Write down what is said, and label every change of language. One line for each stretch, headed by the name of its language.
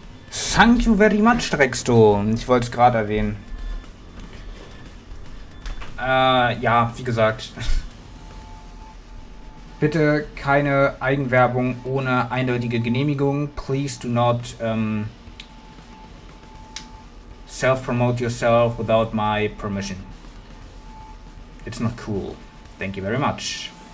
English: Thank you very much, Drexto.
German: Ich wollte es gerade erwähnen. Ja, wie gesagt. Bitte keine Eigenwerbung ohne eindeutige Genehmigung.
English: Please do not self-promote yourself without my permission. It's not cool. Thank you very much.